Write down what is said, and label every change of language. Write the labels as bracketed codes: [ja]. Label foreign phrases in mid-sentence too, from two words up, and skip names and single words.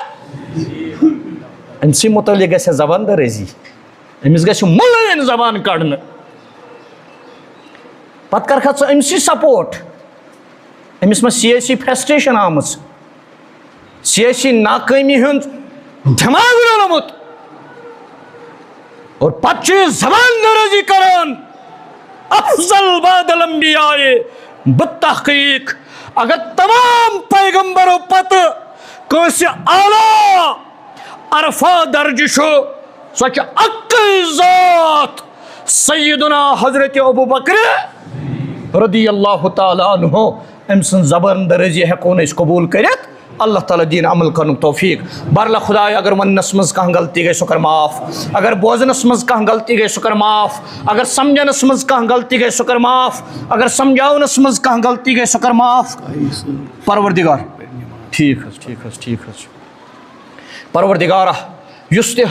[ks] أمۍ سٕے متعلق گژھِ ہا زبان درٲزی أمِس گژھِ مُلٲیِن زبان کڑنہٕ پتہٕ کرکھا ژٕ أمسٕے سپورٹ أمِس ما سیٲسی فرسٹریشن آمٕژ سیٲسی ناکٲمی ہُنٛد دٮ۪ماغ رولمُت اور پتہٕ چھُ یہِ زبان درٲزی کران [ar] افضل بعد الانبیاء بالتحقیق [ks] اگر تمام پیغمبرو پتہٕ کٲنٛسہِ اعلیٰ عرفا درجہِ چھُ سۄ چھِ اکٕے ذات سیدنا حضرت ابوبکر [ar] رضی اللہ تعالیٰ عنہ [ks] أمۍ سٕنٛز زبان درٲزی ہٮ۪کو نہٕ أسۍ قبوٗل کٔرِتھ اللہ تعالیٰ دِیِن عمل کرنُک توفیٖق بہرحال خدایا اگر وننس منٛز کانٛہہ غلطی گٔے سۄ کر معاف اگر بوزنس منٛز کانٛہہ غلطی گٔے سۄ کر معاف اگر سمجھنس منٛز کانٛہہ غلطی گٔے سۄ کر معاف اگر سمجھاونس منٛز کانٛہہ غلطی گٔے سۄ کر معاف پروردگار ٹھیٖک حظ پروردگارا یُس تہِ